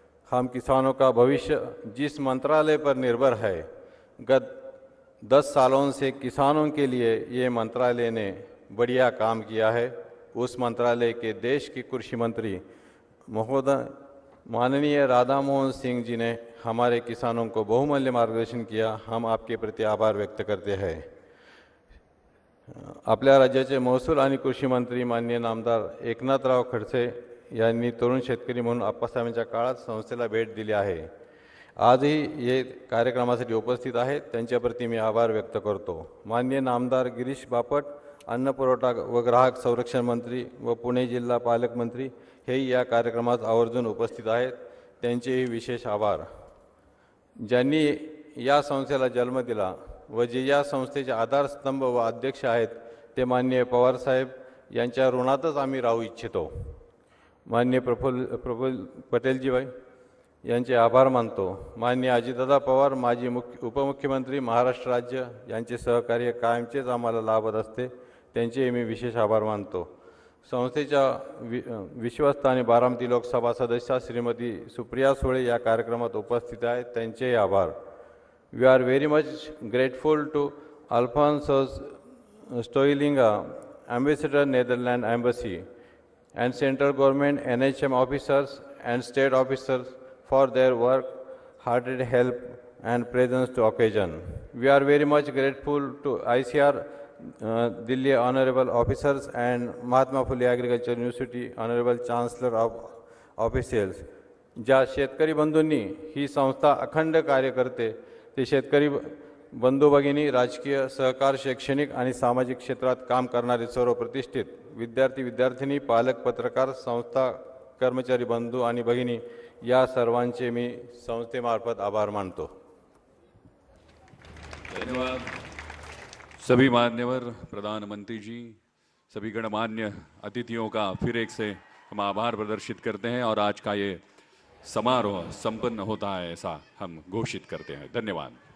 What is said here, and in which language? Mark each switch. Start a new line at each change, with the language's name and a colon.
Hindi: हम किसानों का भविष्य जिस मंत्रालय पर निर्भर है, गत 10 सालों से किसानों के लिए ये मंत्रालय ने बढ़िया काम किया है। उस मंत्रालय के देश के कृषि मंत्री महोदय माननीय राधा मोहन सिंह जी ने हमारे किसानों को बहुमूल्य मार्गदर्शन किया। हम आपके प्रति आभार व्यक्त करते हैं।
Marathi: आपल्या राज्याचे महसूल आणि कृषी मंत्री माननीय नामदार एकनाथराव खडसे यांनी तरुण शेतकरी म्हणून आप्पासाहेबांच्या काळात संस्थेला भेट दिली आहे। आजही ये कार्यक्रमासाठी उपस्थित आहेत, त्यांच्याप्रती मी आभार व्यक्त करतो। माननीय नामदार गिरीश बापट अन्न पुरवठा व ग्राहक संरक्षण मंत्री व पुणे जिल्हा पालकमंत्री हेही या कार्यक्रमात आवर्जून उपस्थित आहेत, त्यांचेही विशेष आभार। ज्यांनी या संस्थेला जन्म दिला व जे या संस्थेचे आधारस्तंभ व अध्यक्ष आहेत ते माननीय पवार साहेब यांच्या ऋणातच आम्ही राहू इच्छितो। माननीय प्रफुल्ल पटेलजीबाई यांचे आभार मानतो। माननीय अजितदादा पवार माजी उपमुख्यमंत्री महाराष्ट्र राज्य यांचे सहकार्य कायमचेच आम्हाला लाभत असते, त्यांचे मी विशेष आभार मानतो। संस्थेच्या विश्वस्त आणि बारामती लोकसभा सदस्य श्रीमती सुप्रिया सुळे या कार्यक्रमात उपस्थित आहेत, त्यांचेही आभार।
English: We are very much grateful to Alfonso Stoilinga, Ambassador Netherlands Embassy, and Central Government NHM officers and state officers for their work, hearted help and presence to occasion. We are very much grateful to ICR Delhi Honorable Officers and Mahatma Phule Agriculture University Honorable Chancellor of Officials.
Marathi: ज्या शेतकरी बंधूंनी ही संस्था अखंड कार्य करते ते शेतकरी बंधू भगिनी, राजकीय सहकार, शैक्षणिक आणि सामाजिक क्षेत्रात काम करणारे सर्व प्रतिष्ठित विद्यार्थी विद्यार्थिनी, पालक, पत्रकार, संस्था कर्मचारी बंधू आणि भगिनी या सर्वांचे मी संस्थेमार्फत आभार मानतो। धन्यवाद।
Hindi: सभी मान्यवर प्रधानमंत्री जी, सभी गणमान्य अतिथियों का फिर एक से हम आभार प्रदर्शित करते हैं और आज का ये समारोह संपन्न होता है ऐसा हम घोषित करते हैं। धन्यवाद।